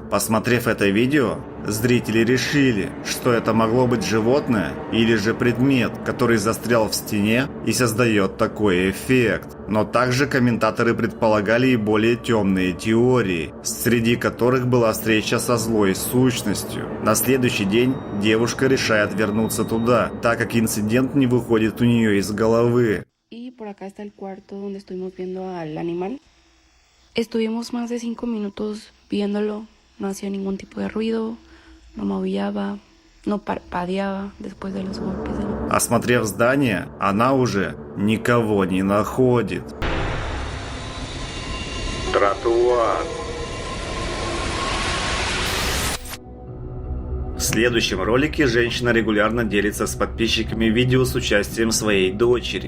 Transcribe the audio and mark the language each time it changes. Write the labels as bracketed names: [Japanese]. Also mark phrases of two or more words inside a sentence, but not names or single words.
[Russian] Посмотрев это видео, зрители решили, что это могло быть животное или же предмет, который застрял в стене и создает такой эффект. Но также комментаторы предполагали и более темные теории, среди которых была встреча со злой сущностью. На следующий день девушка решает вернуться туда, так как инцидент не выходит у нее из головы. [Spanish] Y por acá está el cuarto donde estuvimos viendo al animal. Estuvimos más de 5 minutos viéndolo, no hacía ningún tipo de ruido, no maullaba, no parpadeaba después de los golpes. [Russian] Осмотрев здание, она уже никого не находит. Тротуар. следующем ролике женщина регулярно делится с подписчиками видео с участием своей дочери.